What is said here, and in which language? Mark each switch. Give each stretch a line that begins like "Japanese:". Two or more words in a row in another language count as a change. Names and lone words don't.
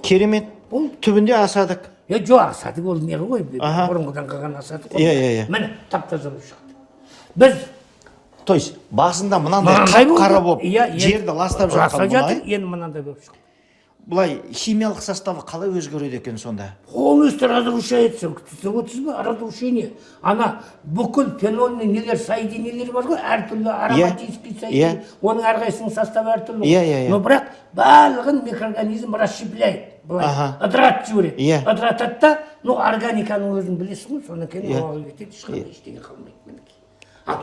Kazakh: Керемет. Түбінде асадық. Жоқ, асадық ол не ғой, бұрынғыдан қалған асадық ғой. Міне, тап-таза болып шығады. Біз
Russian: то есть
Kazakh: басында мынандай қап-қара болып жерді ластап жатқан мұнай. Енді мынандай болып шығады. Бұлай химиялық составы қалай өзгереді екен сонда?
Russian: Полностью разрушается. Разрушение.
Kazakh: Ана бүкіл фенольный нелер, соединениелер бар ғой, әртүрлі
Russian: ароматический соединение.
Kazakh: Оның әрқайсының составы әртүрлі. Но бірақ барлығын микроорганизм расщепляет. Бұлай ыдыратып жібереді. Ыдыратады да, органиканың өзін білесің ғой, содан кейін оған кетеді, ешқандай ештеңе қалмайды.